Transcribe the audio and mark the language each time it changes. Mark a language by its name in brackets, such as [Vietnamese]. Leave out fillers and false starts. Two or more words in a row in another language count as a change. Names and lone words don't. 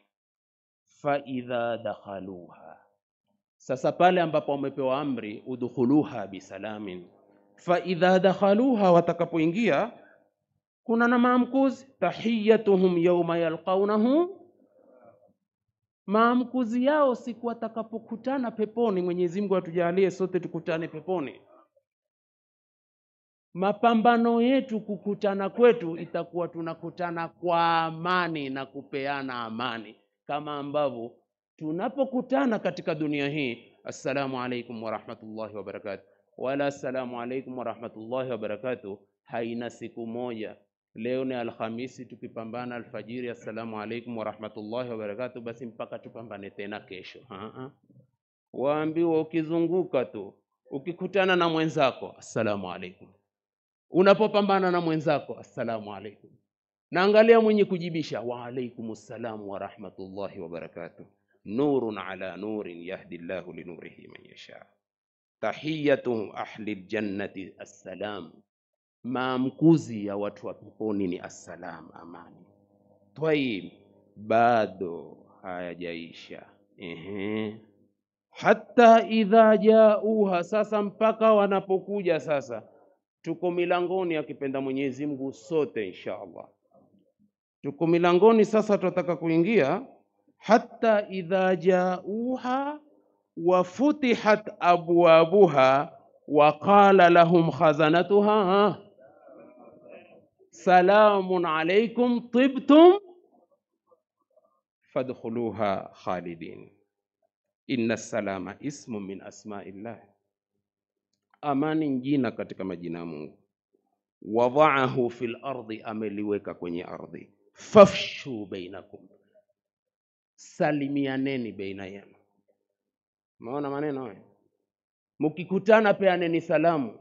[Arabic] فإذا دخلوها, [Swahili] sasa pale ambapo wamepewa amri [Arabic] ادخلوها بسلام, فإذا دخلوها, [Swahili] watakapoingia, kuna na maamkuzi, [Arabic] تحيتهم يوم يلقونه, [Swahili] maamkuzi yao siku watakapokutana peponi. Mwenyezi Mungu atujalie sote tukutane peponi. Mapambano yetu kukutana kwetu itakuwa tunakutana kwa amani na kupeana amani, kama ambavyo tunapokutana katika dunia hii, [Arabic] السلام عليكم ورحمة الله وبركاته ولا السلام عليكم ورحمة الله وبركاته, wala assalamu alaikum wa rahmatullahi wa barakatuh, [Swahili] haina siku moja. Leo ni Alhamisi, tukipambana alfajiri [Arabic] السلام عليكم ورحمة الله وبركاته, [Swahili] basi mpaka tupambane tena kesho. Waambiwa ukizunguka tu, ukikutana na mwenzako [Arabic] السلام عليكم, [Swahili] unapopambana na mwenzako [Arabic] السلام عليكم, [Swahili] na angalia mwenye kujibisha [Arabic] وعليكم السلام ورحمة الله وبركاته, نور على نور يهدي الله لنوره من يشاء. تحية أهل الجنة السلام, [Swahili] maamkuzi ya watu wa peponi ni assalam, amani. Tayib, bado hayajaisha. [Arabic] حتى إذا جاءوها, [Swahili] sasa mpaka wanapokuja sasa. Tuko milangoni, akipenda Mwenyezi Mungu sote inshallah tuko milangoni sasa, tunataka kuingia. [Arabic] حتى إذا جاءوها وفتحت أبوابها وقال لهم خزنتها سلام عليكم طبتم فادخلوها خالدين. إن السلام اسم من أسماء الله, [Swahili] amani jina katika majina ya Mungu. [Arabic] وضعه في الأرض, [Swahili] ameliweka kwenye ardhi. [Arabic] فأفشوه بينكم, [Swahili] salimianeni baina yenu. Maona maneno haya, mkikutana peaneni salamu.